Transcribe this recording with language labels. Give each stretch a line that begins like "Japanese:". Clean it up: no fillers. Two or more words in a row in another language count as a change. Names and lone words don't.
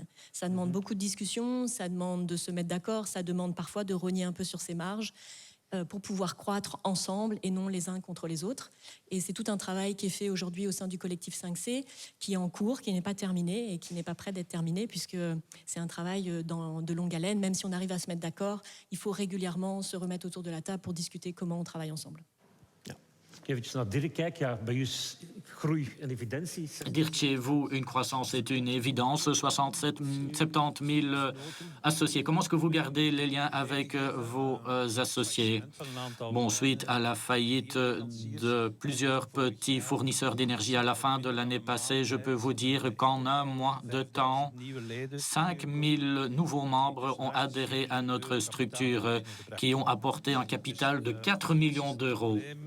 French: Ça demande beaucoup de discussions, ça demande de se mettre d'accord, ça demande parfois de rogner un peu sur ses marges pour pouvoir croître ensemble et non les uns contre les autres. Et c'est tout un travail qui est fait aujourd'hui au sein du collectif 5C, qui est en cours, qui n'est pas terminé et qui n'est pas prêt d'être terminé, puisque c'est un travail de longue haleine. Même si on arrive à se mettre d'accord, il faut régulièrement se remettre autour de la table pour discuter comment on travaille ensemble.
Dutch: Eventjes naar Dirk kijken. Ja, bij u is groei een evidentie.
French: Dire que chez vous, une croissance est une évidence. 70 000 associés. Comment est-ce que vous gardez les liens avec vos associés? Bon, suite à la faillite de plusieurs petits fournisseurs d'énergie à la fin de l'année passée, je peux vous dire qu'en un mois de temps, 5 000 nouveaux membres ont adhéré à notre structure, qui ont apporté un capital de 4 millions d'euros.